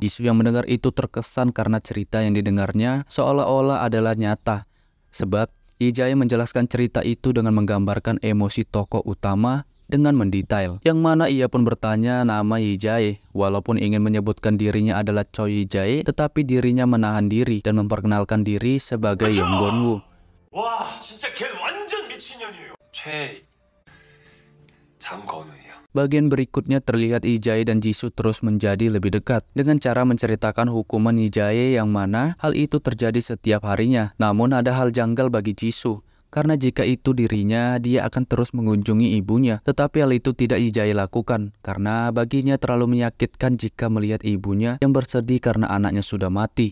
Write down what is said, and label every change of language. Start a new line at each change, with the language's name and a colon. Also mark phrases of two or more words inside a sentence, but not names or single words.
Indonesian: Jisoo yang mendengar itu terkesan karena cerita yang didengarnya seolah-olah adalah nyata, sebab Yi-jae menjelaskan cerita itu dengan menggambarkan emosi tokoh utama dengan mendetail, yang mana ia pun bertanya nama Yi-jae. Walaupun ingin menyebutkan dirinya adalah Choi Yi-jae, tetapi dirinya menahan diri dan memperkenalkan diri sebagai Yonggon-woo.
Korean: 와, 진짜 걔 완전 미친년이에요. 장건우예요.
Indonesian: Bagian berikutnya terlihat Yi-jae dan Jisoo terus menjadi lebih dekat dengan cara menceritakan hukuman Yi-jae, yang mana hal itu terjadi setiap harinya. Namun ada hal janggal bagi Jisoo, karena jika itu dirinya, dia akan terus mengunjungi ibunya. Tetapi hal itu tidak Yi-jae lakukan, karena baginya terlalu menyakitkan jika melihat ibunya yang bersedih karena anaknya sudah mati.